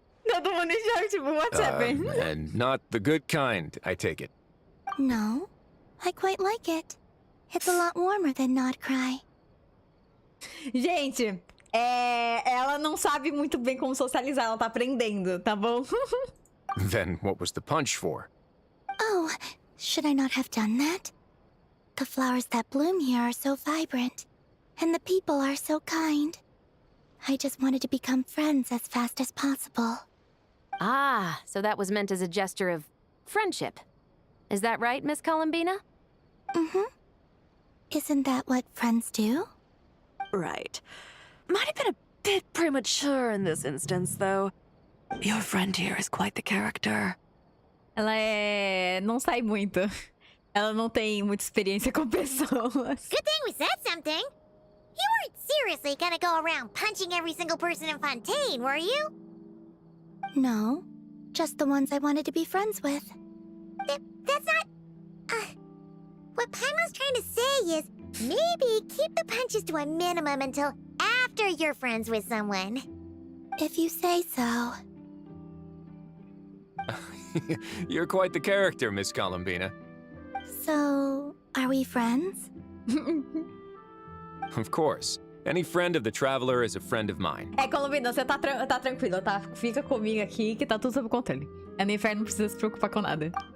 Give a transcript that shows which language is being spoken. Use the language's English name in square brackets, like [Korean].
[Portuguese] Todo mundo já, tipo, [English] what's happening? And not the good kind, I take it. No, I quite like it. It's a lot warmer than Not Cry. [Portuguese] Gente, ela não sabe muito bem como socializar, ela tá aprendendo, tá bom? [English] Then what was the punch for? Oh, should I not have done that? The flowers that bloom here are so vibrant, and the people are so kind. I just wanted to become friends as fast as possible. Ah, so that was meant as a gesture of friendship. Is that right, Miss Columbina? Mm-hmm. Isn't that what friends do? Right. Might have been a bit premature in this instance, though. Your friend here is quite the character. [Portuguese] Ela não sai muito. Ela não tem muita experiência com pessoas. [English] Good thing we said something. You weren't seriously gonna go around punching every single person in Fontaine, were you? No, just the ones I wanted to be friends with. That's not... what Paimon's trying to say is, maybe keep the punches to a minimum until after you're friends with someone. If you say so. You're quite the character, Miss Columbina. So, are we friends? Of course. Any friend of the traveler is a friend of mine. [Portuguese] Columbina, você tá tranquila, tá? Fica comigo aqui que tá tudo sob controle. A Nefer não precisa se preocupar com nada.